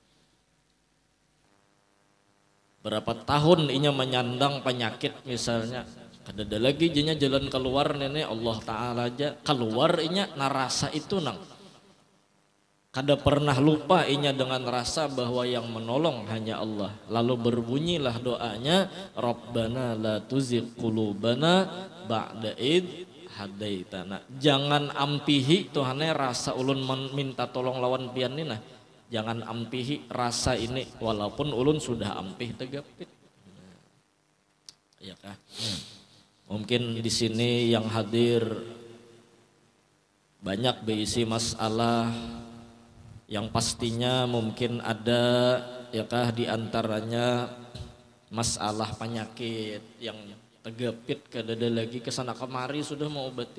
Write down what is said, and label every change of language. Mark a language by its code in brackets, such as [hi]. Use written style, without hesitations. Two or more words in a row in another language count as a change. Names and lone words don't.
[bjn] Berapa tahun inya menyandang penyakit misalnya, kadada lagi jenya jalan keluar nenek Allah Ta'ala aja keluar inya narasa itu nang. Kada pernah lupa inya dengan rasa bahwa yang menolong hanya Allah. Lalu berbunyilah doanya, [ar] ربنا لا تزغ قلوبنا بعد إذ هديتنا. [bjn] Jangan ampihi Tuhannya rasa ulun minta tolong lawan pian ini nah. Jangan ampihi rasa ini walaupun ulun sudah ampih tegapit. Iya kah? Mungkin di sini yang hadir banyak berisi masalah yang pastinya mungkin ada ya kah di antaranya masalah penyakit yang tegapit kadada lagi kesana kemari sudah mau obati.